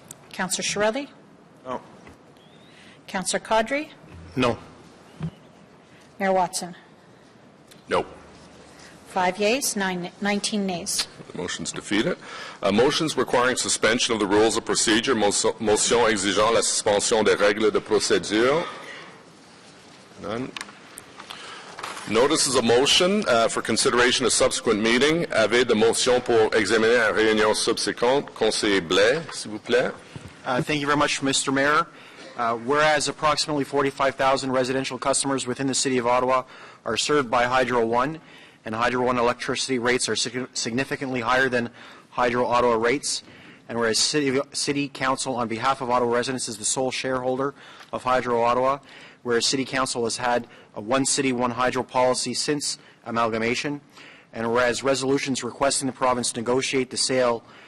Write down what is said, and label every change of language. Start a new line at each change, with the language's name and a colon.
English: Councillor Shirelli? No. Councillor Caudry? No. Mayor Watson? No. 5 yeas, 19 nays. The motion's defeated. Motions requiring suspension of the rules of procedure.
French: Motion exigeant la suspension des règles de procédure.
English: None. Notices of motion for consideration of subsequent meeting.
French: Avis de motion pour examiner en réunion subséquente. Conseiller Blais, s'il vous plaît.
English: Thank you very much, Mr. Mayor. Whereas approximately 45,000 residential customers within the City of Ottawa are served by Hydro One, and Hydro One electricity rates are significantly higher than Hydro Ottawa rates, and whereas City Council on behalf of Ottawa residents is the sole shareholder of Hydro Ottawa, whereas City Council has had a one city, one hydro policy since amalgamation, and whereas resolutions requesting the province to negotiate the sale